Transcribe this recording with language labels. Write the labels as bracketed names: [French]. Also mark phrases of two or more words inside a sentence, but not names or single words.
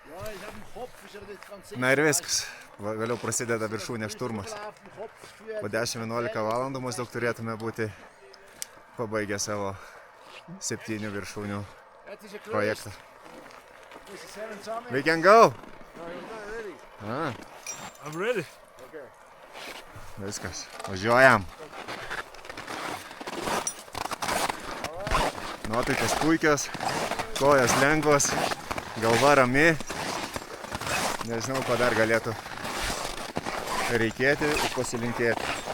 [Lithuanian] Na ir viskas. Vėliau prasideda viršūnės šturmas. Po 10-11 valandų maždaug turėtume būti pabaigę savo 7 viršūnių projektą. [English] We can go! I'm ready. [Lithuanian] Viskas, važiuojam. Nuotaikos puikios, kojos lengvos, galva rami. Nežinau, ko dar galėtų reikėti ir pasilinkėti.